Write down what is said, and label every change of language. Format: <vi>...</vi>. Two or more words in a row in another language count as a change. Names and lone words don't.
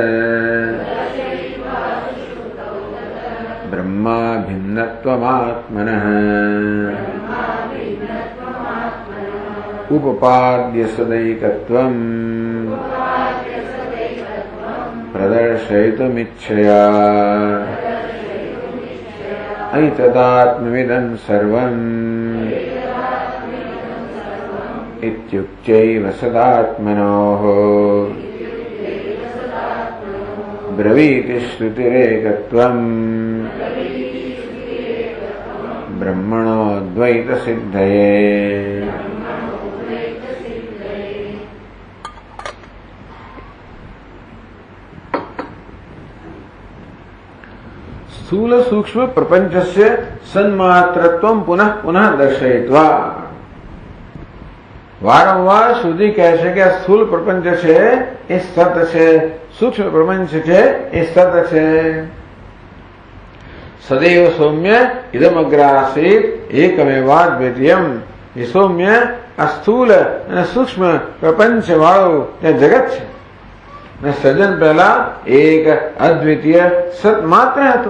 <sa>ब्रह्माभिन्नत्वमात्मनः उपपाद्य सदैकत्वं प्रदर्शयितुमिच्छया ऐतदात्मविदं सर्वं इत्युक्त्यैव सदात्मनोः ब्रवीति श्रुतिरेकत्वं ब्रह्मणोऽद्वैतसिद्धये. स्थूल सूक्ष्म प्रपंचस्य सन्मात्रत्वं पुनः पुनः दर्शयित्वा.</sa> <gu>વારંવાર શ્રુતિ કહે છે કે આ સ્થૂલ પ્રપંચ છે એ સત છે, સૂક્ષ્મ પ્રપંચ છે એ સત છે.</gu> <sa>सदैव सौम्य इदमग्रासीत एकमेवाद्वितीयम.</sa> <gu>એ સૌમ્ય આ સ્થૂલ અને સૂક્ષ્મ પ્રપંચ વાળું ત્યાં જગત છે અને સર્જન પહેલા એક અદ્વિતીય સત માત્ર હતું.</gu>